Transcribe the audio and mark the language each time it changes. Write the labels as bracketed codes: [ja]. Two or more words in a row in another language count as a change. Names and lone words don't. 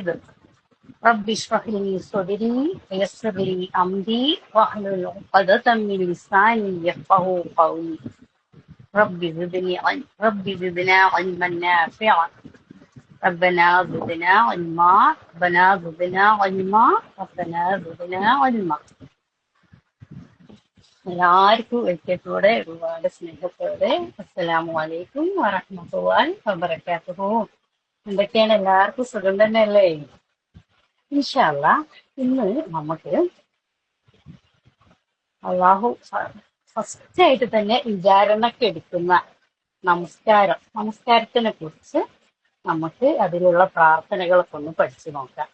[ar] رب اشرح لي صدري ويسر لي أمري واحلل عقدة من لساني يفقهوا قولي. رب زدنا علما نافعا. ربنا زدنا علما. ربنا زدنا علما. ربنا زدنا علما. [ml] എല്ലാവർക്കും ഒരിക്കലൂടെ ഒരുപാട് സ്നേഹത്തോടെ [ar] السلام عليكم ورحمة الله وبركاته. [ml] എന്തൊക്കെയാണ്, എല്ലാവർക്കും സുഖം തന്നെയല്ലേ? [ar] إن شاء الله [ml] ഇന്ന് നമുക്ക് അള്ളാഹു ഫസ്റ്റ് ആയിട്ട് തന്നെ വിചാരണക്ക് എടുക്കുന്ന നമസ്കാരത്തിനെ കുറിച്ച് നമുക്ക് അതിലുള്ള പ്രാർത്ഥനകളൊക്കെ ഒന്ന് പഠിച്ചു നോക്കാം.